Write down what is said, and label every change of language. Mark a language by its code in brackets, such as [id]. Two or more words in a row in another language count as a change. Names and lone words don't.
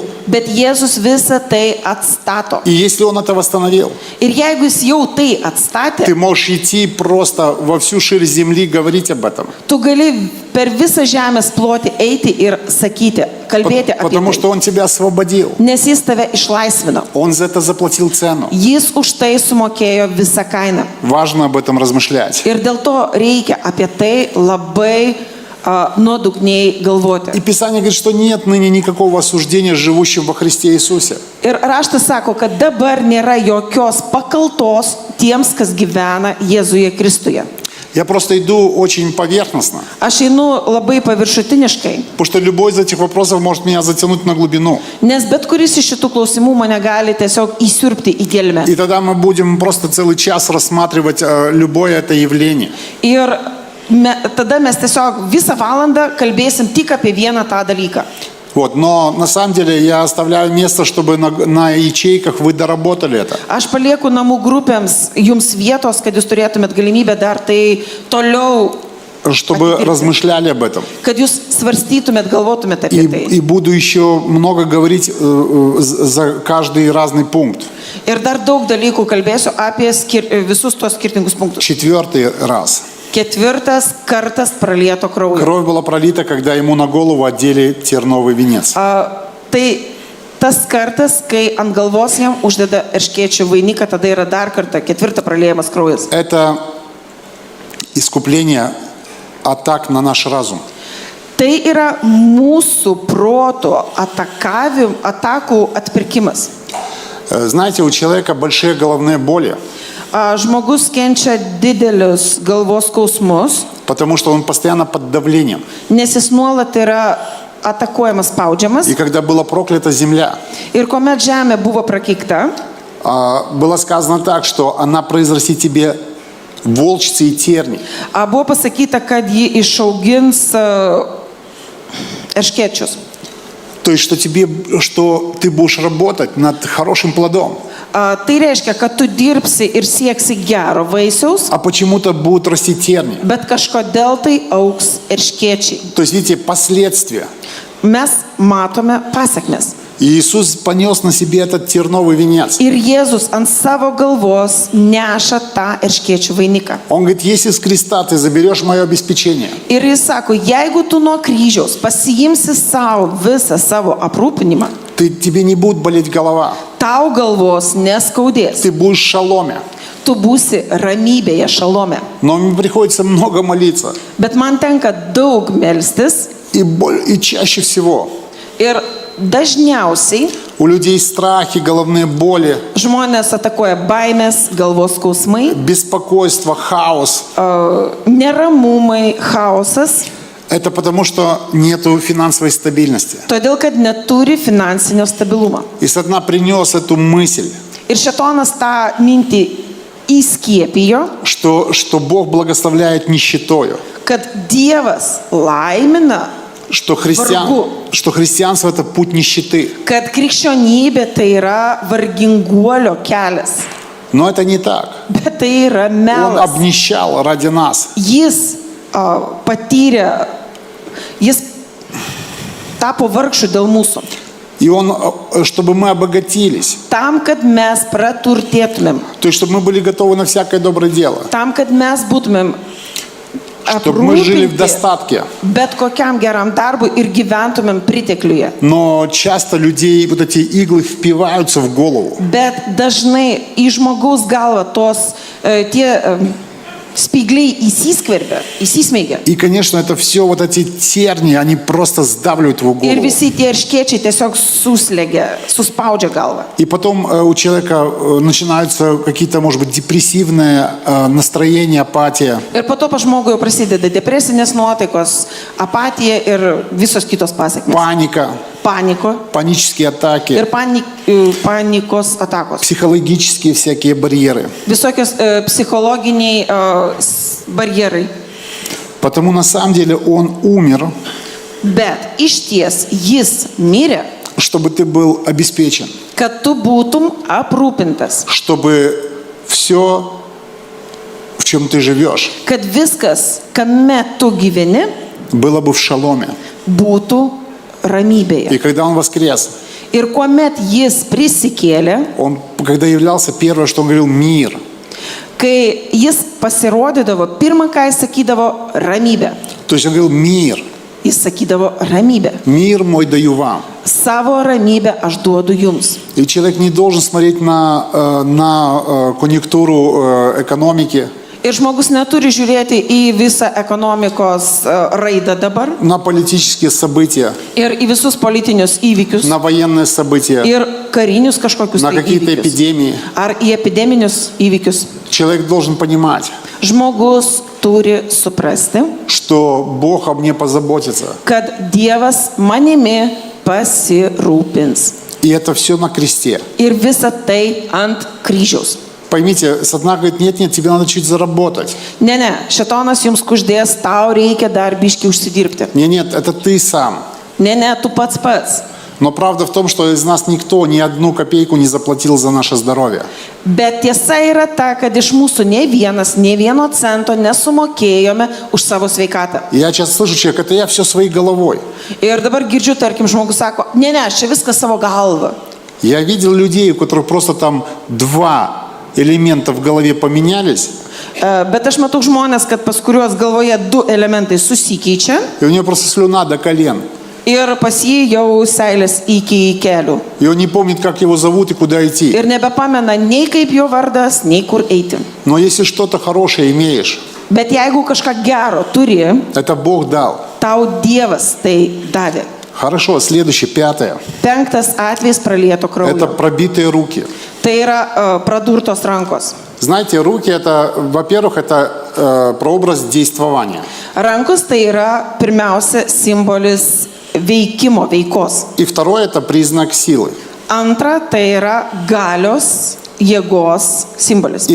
[lt] Bet Jėzus visą tai atstato. [ru] И если Он это восстановил, [lt] Ir jeigu jis jau tai atstatė, [ru] ты можешь идти просто во всю ширь земли и говорить об этом. [lt] tu gali per visą žemės plotį eiti ir sakyti, kalbėti apie [ru] Потому что [lt] tai. [ru] Он тебя освободил. [lt] Nes jis tave išlaisvino. [ru] Он за это заплатил цену. [lt] Jis už tai sumokėjo visą kainą. [ru] Важно об этом размышлять. [lt] Ir dėl to reikia apie tai labai nuodugniai galvoti. [ru] И Писание говорит, что нет ныне никакого осуждения живущим во Христе Иисусе. [lt] Ir raštas sako, kad dabar nėra jokios pakaltos tiems, kas gyvena Jėzuje Kristuje. [ru] Я просто иду очень поверхностно, [lt] Aš einu labai paviršutiniškai, [ru] потому что любой из этих вопросов может меня затянуть на глубину. [lt] nes bet kuris iš šitų klausimų mane gali tiesiog įsiurbti į gelmę. [ru] И тогда мы будем просто целый час рассматривать любое это явление. [lt] Ir tada mes tiesiog visą valandą kalbėsim tik apie vieną tą dalyką. [ru] Вот, но на самом деле я оставляю место, чтобы на ячейках вы доработали это. [lt] Aš palieku namų grupėms jums vietos, kad jūs turėtumėt galimybę dar tai toliau [ru] чтобы размышляли об этом. [lt] kad jūs svarstytumėt, galvotumėt apie tai. [ru] И буду еще много говорить за каждый разный пункт. [lt] Ir dar daug dalykų kalbėsiu apie visus tos skirtingus punktus. [ru] 4 раз. [lt] 4 kartas pralieto kraujo. [ru] Кровь была пролита, когда ему на голову одели терновый венец. [lt] Tai tas kartas, kai ant galvos jam uždeda erškėčių vainiką, tada yra dar kartą 4 praliejamas kraujas. [ru] Это искупление атак на наш разум. [lt] Tai yra mūsų proto atakų atpirkimas. [ru] Знаете, у человека большие головные боли, [lt] Žmogus kenčia didelius galvos skausmus, [ru] потому что он постоянно под давлением. [lt] nes jis nuolat yra atakuojamas, spaudžiamas. [ru] И когда была проклята земля, [lt] Ir kuomet žemė buvo prakeikta, [ru] было сказано так, что она произрастит тебе волчцы и терни. [lt] buvo pasakyta, kad ji išaugins erškėčius. [ru] То есть, что ты будешь работать над хорошим плодом, [lt] Tai reiškia, kad tu dirbsi ir sieksi gero vaisiaus, [ru] а почему-то будут расти терни. [lt] bet kažkodėl tai augs erškėčiai. [ru] То есть, видите, последствия. [lt] Mes matome pasiekmes. [ru] И Иисус понес на себе этот терновый венец. [lt] Ir Jėzus ant savo galvos neša tą erškėčių vainiką. [ru] Он говорит, если с креста ты заберешь мое обеспечение, [lt] Ir jis sako, jeigu tu nuo kryžiaus pasiimsi savo visą savo aprūpinimą, [ru] тебе не будет болеть голова. [lt] tau galvos neskaudės. [ru] Ты будешь в шаломе. [lt] Tu būsi ramybėje, šalome. [ru] Но мне приходится много молиться. [lt] Bet man tenka daug melstis [ru] И чаще всего [lt] ir dažniausiai [ru] у людей страхи, головные боли, [lt] žmonės atakuoja baimės, galvos skausmai, [ru] беспокойство, хаос. [lt] neramumai, chaosas, [ru] Это потому, что нету финансовой стабильности. [lt] todėl kad neturi finansinio stabilumo. [ru] И Сатана принес эту мысль, [lt] Ir šėtonas tą mintį įskiepijo, [ru] что Бог благословляет нищетою, [lt] kad Dievas laimina, [ru] что Врагу. христианство это путь нищеты. [lt] kad krikščionybė tai yra varginguolio kelias. [ru] Но это не так. [lt] Bet tai yra [ru] Он [lt] melas. [ru] обнищал ради нас. [lt] Jis patyrė, jis tapo vargšu dėl mūsų. [ru] И Он, чтобы мы обогатились, [lt] Tam, kad mes praturtėtumėm. [ru] то есть, чтобы мы были готовы на всякое доброе дело, [lt] Tam, kad mes būtumėm [ru] чтобы мы жили в [lt] aprūpinti [ru] достатке. [lt] bet kokiam geram darbui ir gyventumėm pritekliuje. [ru] Но часто людей вот эти иглы впиваются в голову. [lt] Bet dažnai į žmogaus galvą tos tie spygliai įsismeigia. [ru] И, конечно, это все, вот эти терни, они просто сдавливают его [lt] Ir [ru] голову. [lt] visi tie erškėčiai tiesiog suspaudžia galvą. [ru] И потом у человека начинаются какие-то, может быть, депрессивные настроения, апатия. [lt] Ir po to pas žmogų jau prasideda depresinės nuotaikos, apatija ir visos kitos pasiekmes. [ru] Паника, панические атаки, [lt] Ir panikos atakos. [ru] психологические всякие барьеры. [lt] Visokios psichologiniai barjerai. [ru] Потому на самом деле он умер, [lt] Bet iš ties jis mirė, [ru] чтобы ты был обеспечен, [lt] kad tu būtum aprūpintas. [ru] чтобы все, в чем ты живешь, [lt] Kad viskas, kame tu gyveni, [ru] было бы в шаломе. [lt] būtų ramybėje. [ru] И когда он воскрес, [lt] Ir kuomet jis prisikėlė, [ru] он, когда являлся, первое, что он говорил, мир. [lt] kai jis pasirodydavo, pirmą, ką jis sakydavo, ramybė. [ru] То есть он говорил, мир, [lt] Jis sakydavo, ramybė. [ru] мир мой даю вам. [lt] Savo ramybę aš duodu jums. [ru] И человек не должен смотреть на конъюнктуру экономики, [lt] Ir žmogus neturi žiūrėti į visą ekonomikos raidą dabar [ru] на политические события, [lt] ir į visus politinius įvykius [ru] на военные события, [lt] ir karinius kažkokius [ru] на [lt] tai [ru] какие-то [lt] įvykius. [ru] эпидемии. [lt] Ar į epideminius įvykius. [ru] Человек должен понимать, [lt] Žmogus turi suprasti, [ru] что Бог о мне позаботится. [lt] kad Dievas manimi pasirūpins. [ru] И это все на кресте. [lt] Ir visa tai ant kryžiaus. [ru] Поймите, Сатана говорит, нет, тебе надо чуть заработать. [lt] Ne, šėtonas jums kuždės, tau reikia dar biški užsidirbti. [ru] Нет, это ты сам. [lt] Ne, tu pats. [ru] Но правда в том, что из нас никто ни одну копейку не заплатил за наше здоровье. [lt] Bet tiesa yra ta, kad iš mūsų ne vienas, ne vieno cento nesumokėjome už savo sveikatą. [ru] И я часто слышу человек, это я все своей головой. [lt] Ir dabar girdžiu, tarkim, žmogus sako, ne, aš čia viską savo galva. [ru] Я видел людей, у которых просто там 2 элемента в голове поменялись, [lt] Bet aš matau žmonės, kad pas kuriuos galvoje 2 elementai susikeičia [ru] и у него просто слюна до колен. [lt] ir pas jį jau seilės iki kelių. [ru] И он не помнит, как его зовут и куда идти. [lt] Ir nebepamena nei kaip jo vardas, nei kur eiti. [ru] Но если что-то хорошее имеешь, [lt] Bet jeigu kažką gero turi, [ru] это Бог дал. [lt] tau Dievas tai davė. [ru] Хорошо, следующее, 5. [lt] 5 atvejis pralieto [ru] Это [lt] kraujo. [ru] пробитые руки. [lt] Tai yra pradurtos rankos. [ru] Знаете, руки это, во-первых, это прообраз действования. [lt] Rankos tai yra pirmiausia simbolis veikimo, veikos. [ru] И второе это признак силы. [lt] Antra tai yra galios, jėgos simbolis.